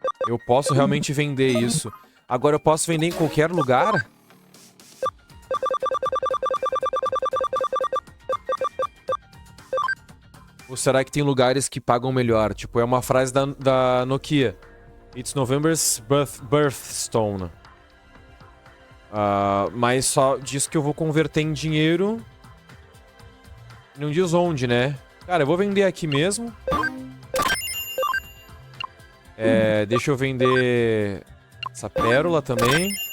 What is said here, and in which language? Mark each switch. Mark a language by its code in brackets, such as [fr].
[pt] Eu posso realmente vender isso. Agora eu posso vender em qualquer lugar? Ou será que tem lugares que pagam melhor? Tipo, é uma frase da Nokia. [en] It's November's birthstone. [pt] Mas só diz que eu vou converter em dinheiro. Não diz onde, né? Cara, eu vou vender aqui mesmo. Deixa eu vender essa pérola também.